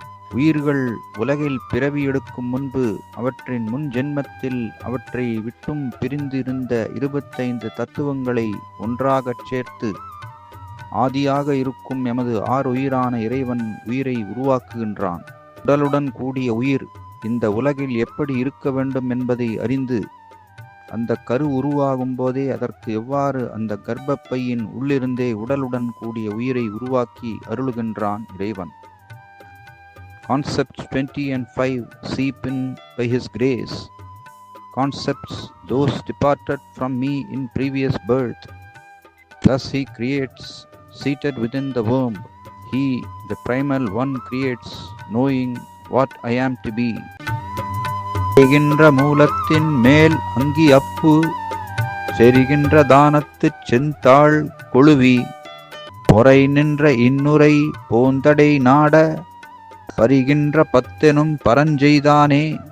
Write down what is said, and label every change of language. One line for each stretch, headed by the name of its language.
Tamil: உயிர்கள் உலகில் பிறவி எடுக்கும் முன்பு அவற்றின் முன் ஜென்மத்தில் அவற்றை விட்டும் பிரிந்திருந்த 25 தத்துவங்களை ஒன்றாகச் சேர்த்து ஆதியாக இருக்கும் எமது ஆறுயிரான இறைவன் உயிரை உருவாக்குகின்றான். உடலுடன் கூடிய உயிர் இந்த உலகில் எப்படி இருக்க வேண்டும் என்பதை அறிந்து அந்த கரு உருவாகும் போதே அதற்கு எவ்வாறு அந்த கர்ப்பப்பையின் உள்ளிருந்தே உடலுடன் கூடிய உயிரை உருவாக்கி அருளுகின்றான் இறைவன்.
English: Concepts 20 and 5 seep in by His grace. Concepts those departed from me in previous birth. Thus He creates, seated within the womb. He, the primal one, creates, knowing what I am to be.
Tamil: செய்கின்ற மூலத்தின் மேல் அங்கி அப்பு செரிகின்ற தானத்துச் செந்தாள் கொழுவி பொறை நின்ற இன்னுரை போந்தடை நாட பரிகின்ற பத்தெனும் பரஞ்செய்தானே.